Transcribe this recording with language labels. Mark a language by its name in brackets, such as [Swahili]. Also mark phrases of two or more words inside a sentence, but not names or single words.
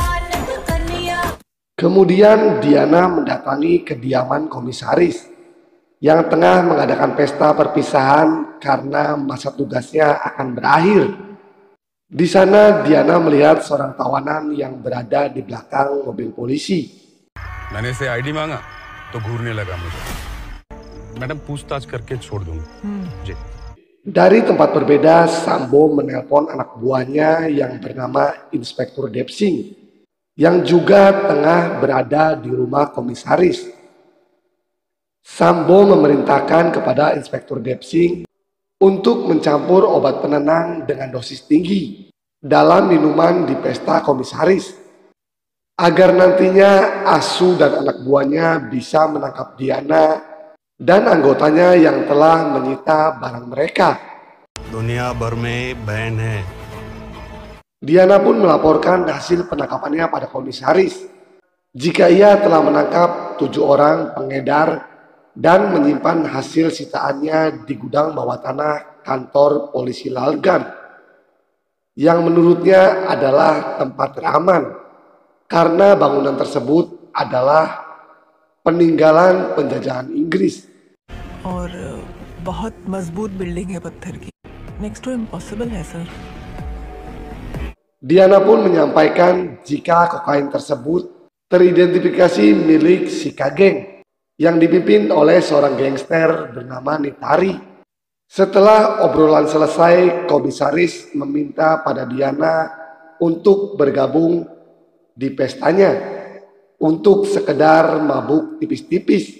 [Indonesian] Kemudian Diana mendatangi kediaman komisaris. yang tengah mengadakan pesta perpisahan karena masa tugasnya akan berakhir. Di sana Diana melihat seorang tawanan yang berada di belakang mobil polisi. [Hindi] मैंने इसे आईडी मांगा तो घूरने लगा मुझे मैडम पूछताछ करके छोड़ दूंगा जी [Indonesian] Dari tempat berbeda, Sambo menelpon anak buahnya yang bernama Inspektur Depsing, yang juga tengah berada di rumah komisaris. Sambo memerintahkan kepada Inspektur Depsing untuk mencampur obat penenang dengan dosis tinggi dalam minuman di pesta komisaris, agar nantinya Asu dan anak buahnya bisa menangkap Diana dan anggotanya yang telah menyita barang mereka. [Hindi] दुनिया भर में बैन है [Indonesian] Diana pun melaporkan hasil penangkapannya pada komisaris, jika ia telah menangkap 7 orang pengedar dan menyimpan hasil sitaannya di gudang bawah tanah kantor polisi Lalgan, yang menurutnya adalah tempat teraman karena bangunan tersebut adalah peninggalan penjajahan Inggris. [Hindi] और बहुत मजबूत बिल्डिंग है पत्थर की [English] next to impossible [Hindi] है सर [Indonesian] Diana pun menyampaikan jika kokain tersebut teridentifikasi milik Sika Geng yang dipimpin oleh seorang gangster bernama Nitari. Setelah obrolan selesai, komisaris meminta pada Diana untuk bergabung di pestanya untuk sekedar mabuk tipis-tipis.